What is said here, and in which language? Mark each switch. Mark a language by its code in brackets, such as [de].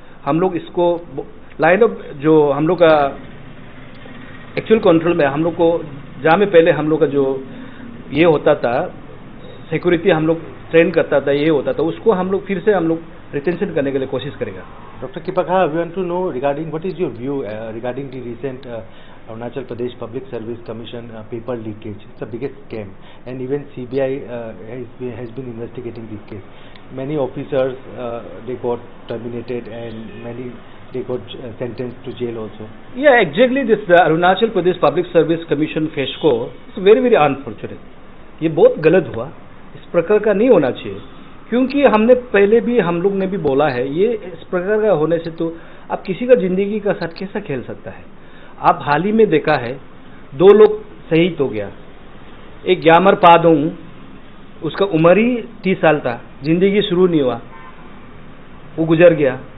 [hi] हम लोग इसको लाइन ऑफ जो हम लोग का एक्चुअल कंट्रोल में, हम लोग को जहाँ में पहले हम लोग का जो ये होता था सिक्योरिटी, हम लोग ट्रेन करता था, ये होता था, उसको हम लोग फिर से हम लोग रिटेंशन करने के लिए कोशिश करेगा। [en] Dr. Kipakha, we want to know regarding what is your view regarding the recent Arunachal Pradesh Public Service Commission paper leakage. It's the biggest scam, and even CBI has been investigating this case. Many officers they got terminated, and many they got sentenced to jail also. Yeah, exactly. This Arunachal Pradesh Public Service Commission FESCO is very very unfortunate. [hi] ये बहुत गलत हुआ, इस प्रकार का नहीं होना चाहिए। क्योंकि हमने पहले भी हम लोग ने भी बोला है, ये इस प्रकार का होने से तो आप किसी का जिंदगी का साथ कैसा खेल सकता है। आप हाल ही में देखा है 2 लोग शहीद हो गया, एक ग्यामर पादोंग, उसका उम्र ही 30 साल था, जिंदगी शुरू नहीं हुआ, वो गुजर गया।